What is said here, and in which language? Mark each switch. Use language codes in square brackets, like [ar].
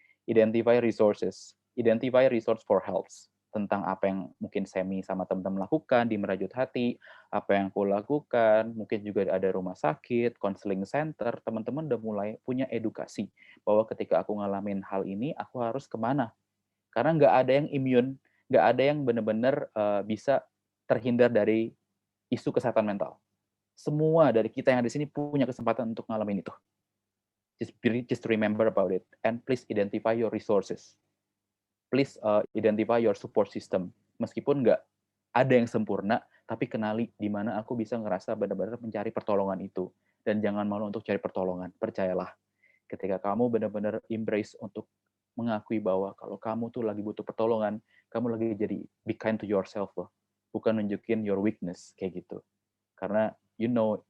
[en] Identify resources for health, [id] tentang apa yang mungkin Semi sama teman-teman lakukan di Merajut Hati, apa yang aku lakukan, mungkin juga ada rumah sakit, counseling center, teman-teman udah mulai punya edukasi bahwa ketika aku ngalamin hal ini, aku harus kemana. Karena nggak ada yang immune, nggak ada yang benar-benar bisa terhindar dari isu kesehatan mental. Semua dari kita yang ada di sini punya kesempatan untuk ngalamin itu. [en] Just remember about it, and please identify your resources. Please identify your support system. [id] Meskipun nggak ada yang sempurna, tapi kenali di mana aku bisa ngerasa benar-benar mencari pertolongan itu. Dan jangan malu untuk cari pertolongan. Percayalah, ketika kamu benar-benar embrace untuk mengakui bahwa kalau kamu tuh lagi butuh pertolongan, kamu lagi jadi [en] be kind to yourself [id] loh. Bukan nunjukin [en] your weakness, [id] kayak gitu. Karena [en] you know